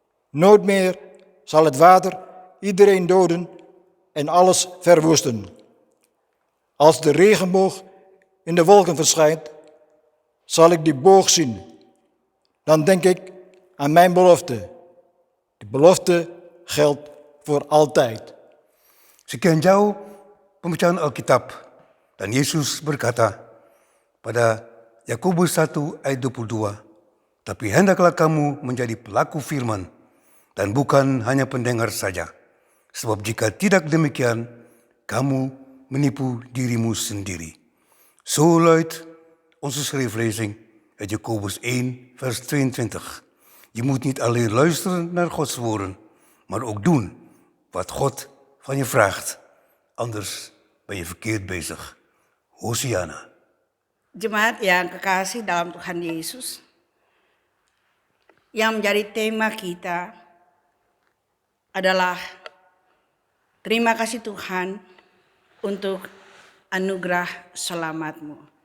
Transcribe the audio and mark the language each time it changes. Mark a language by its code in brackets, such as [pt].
[nl] Nooit meer zal het water iedereen doden en alles verwoesten. Als de regenboog in de wolken verschijnt, zal ik die boog zien. Dan denk ik aan mijn belofte. De belofte geldt voor altijd. [id] Sekian jauh pembacaan Alkitab, dan Yesus berkata pada Yakobus 1 ayat 22, tapi hendaklah kamu menjadi pelaku firman dan bukan hanya pendengar saja. Sebab jika tidak demikian, kamu menipu dirimu sendiri. [nl] Zo luidt onze schriftlezing uit Jakobus 1, vers 22. Je moet niet alleen luisteren naar Gods woorden, maar ook doen wat God van je vraagt. Anders ben je verkeerd bezig. Hosiana. [id] Jemaat yang kekasih dalam Tuhan Yesus, yang menjadi tema kita adalah terima kasih Tuhan untuk anugerah selamat-Mu.